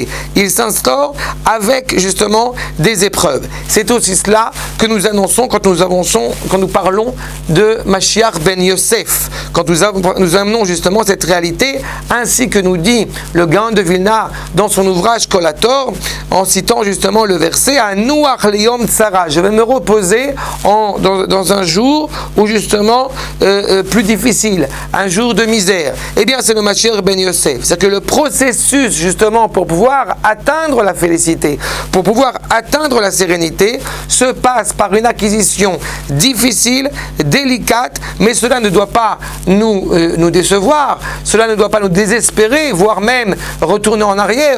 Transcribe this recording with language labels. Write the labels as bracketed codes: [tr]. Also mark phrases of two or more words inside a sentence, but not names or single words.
[fr] Il s'instaure avec justement des épreuves. C'est aussi cela que nous annonçons quand nous parlons de Mashiach ben Yosef, quand nous amenons justement cette réalité, ainsi que nous dit le Gaon de Vilna dans son ouvrage Kol HaTor, en citant justement le verset [he] אנוח ליום צרה. [fr] Je vais me reposer dans un jour où justement plus difficile, un jour de misère. Eh bien, c'est le Mashiach ben Yosef. C'est que le processus justement pour pouvoir atteindre la félicité, pour pouvoir atteindre la sérénité, se passe par une acquisition difficile, délicate, mais cela ne doit pas nous décevoir, cela ne doit pas nous désespérer, voire même retourner en arrière.